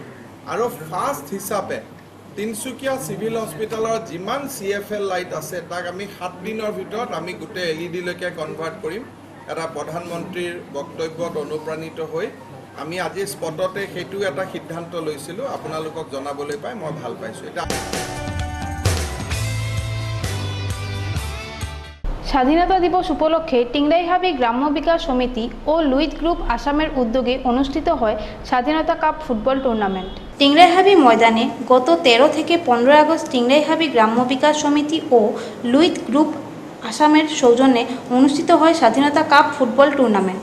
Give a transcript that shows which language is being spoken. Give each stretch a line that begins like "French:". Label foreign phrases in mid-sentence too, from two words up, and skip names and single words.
Assamese: আৰু ফাৰ্ষ্ট হিচাপে তিনিচুকীয়া চিভিল হস্পিটেলৰ যিমান CFL লাইট আছে তাক আমি 7 দিনৰ ভিতৰত আমি গোটেই LED লৈকে কনভাৰ্ট কৰিম। এটা প্ৰধানমন্ত্ৰীৰ বক্তব্যত অনুপ্ৰাণিত হৈ আমি আজি স্পটতে সেইটো এটা সিদ্ধান্ত লৈছিলোঁ। আপোনালোকক জনাবলৈ পাই মই ভাল পাইছোঁ। এটা
Bangla: স্বাধীনতা দিবস উপলক্ষে টিংরাইহাবি গ্রাম্য বিকাশ সমিতি ও লুইত গ্রুপ আসামের উদ্যোগে অনুষ্ঠিত হয় স্বাধীনতা কাপ ফুটবল টুর্নামেন্ট। টিংরাইহাবি ময়দানে গত 13 থেকে 15 আগস্ট টিংরাইহাবি গ্রাম্য বিকাশ সমিতি ও লুইত গ্রুপ আসামের সৌজন্যে অনুষ্ঠিত হয় স্বাধীনতা কাপ ফুটবল টুর্নামেন্ট।